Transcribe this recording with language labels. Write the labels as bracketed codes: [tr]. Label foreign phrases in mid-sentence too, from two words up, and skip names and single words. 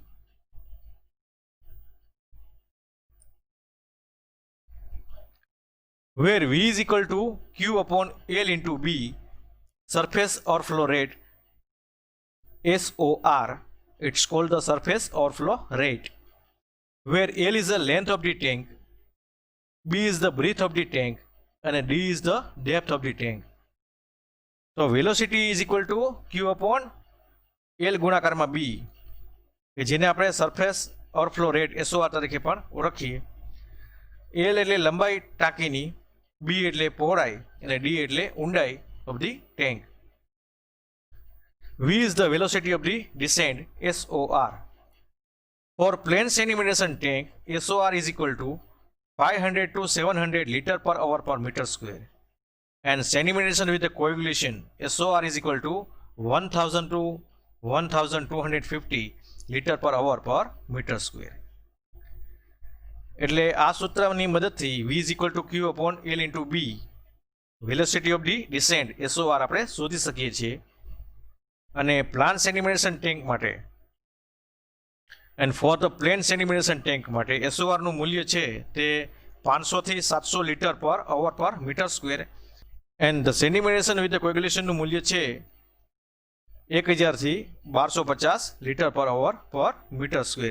[en] Where v is equal to q upon L into b, surface overflow rate SOR, it's called the surface overflow rate. Where L is the length of the tank, B is the breadth of the tank, and D is the depth of the tank. So velocity is equal to Q upon L [gu] ગુણાકારમાં B, કે જેને આપણે [en] surface overflow rate [gu] SOR તરીકે પણ ઓળખીએ. L એટલે લંબાઈ ટાંકીની, B એટલે પહોળાઈ, અને D એટલે ઊંડાઈ [en] of the tank. V is the velocity of the descent SOR. For plain sedimentation tank, SOR is equal to 500 to 700 liter per hour per meter square. And sedimentation with the coagulation, SOR is equal to 1000 to 1250 liter per hour per meter square. [gu] એટલે આ સૂત્રની મદદથી [en] V is equal to Q upon L into B, velocity of the descent SOR [gu] આપણે શોધી શકીએ છીએ. અને [en] plain sedimentation tank [gu] માટે [en] and for the plain sedimentation tank [gu] માટે SOR નું મૂલ્ય છે તે 500 થી 700 [en] liter per hour per meter square, and the sedimentation with the [gu] કોગ્યુલેશનનું મૂલ્ય છે 1000 થી 1250 [en] liter per hour per meter square.